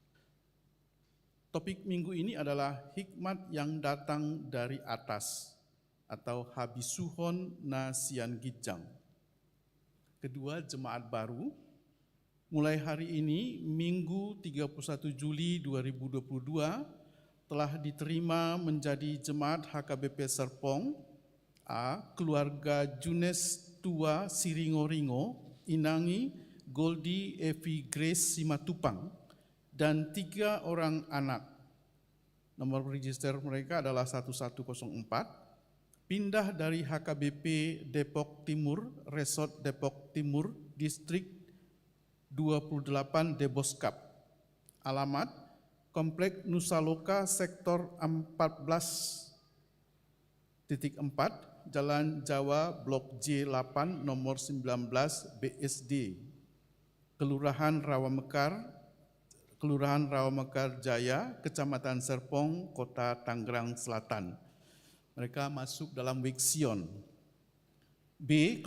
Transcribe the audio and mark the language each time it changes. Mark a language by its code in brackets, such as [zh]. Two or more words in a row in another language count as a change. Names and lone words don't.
[id] Topik minggu ini adalah hikmat yang datang dari atas, atau Habisuhon na Sian Gijang. Kedua, jemaat baru. Mulai hari ini, Minggu 31 Juli 2022, telah diterima menjadi jemaat HKBP Serpong, A. Keluarga Junes Tua Siringo-Ringo, Inangi, Goldi, Evi, Grace, Simatupang, dan 3 orang anak. Nomor register mereka adalah 1104, pindah dari HKBP Depok Timur, Resort Depok Timur, Distrik 28 Deboskap. Alamat, Komplek Nusaloka, Sektor 14.4, Jalan Jawa, Blok J8, nomor 19 BSD, Kelurahan Rawamekar Jaya, Kecamatan Serpong, Kota Tangerang Selatan. Mereka masuk dalam Wiksion. B.